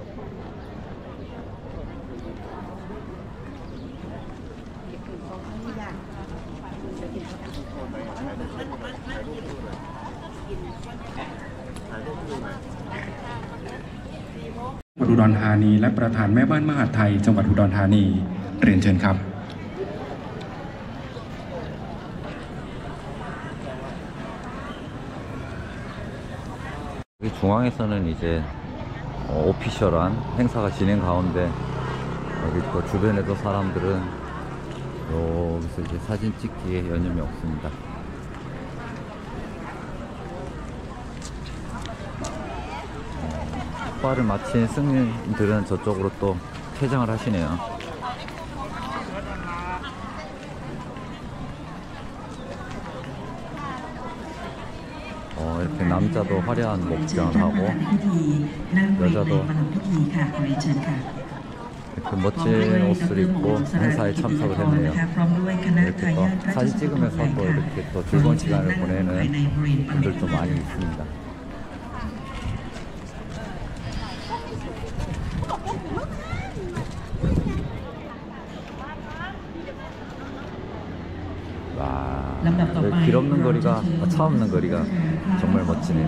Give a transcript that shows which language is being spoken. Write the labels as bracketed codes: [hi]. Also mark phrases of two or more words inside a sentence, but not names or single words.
[th] อุดรธานีและประธานแม่บ้านมหาดไทยจังหวัดอุดรธานีเรียนเชิญครับ [ko] 여기 중앙에서는 이제 오피셜한 행사가 진행 가운데 여기 또 주변에도 사람들은 여기서 이제 사진 찍기에 여념이 없습니다. 축발을 마친 승인들은 저쪽으로 또 퇴장을 하시네요. 이렇게 남자도 화려한 목장을 하고 [th] ยศพิธีค่ะขอเรียนเชิญค่ะ [ko] 이렇게 멋진 옷을 입고 행사에 참석을 했네요. 이렇게 또 사진 찍으면서 또 이렇게 또 즐거운 시간을 보내는 분들도 많이 있습니다. 와, 길 없는 거리가, 차 없는 거리가 정말 멋지네요.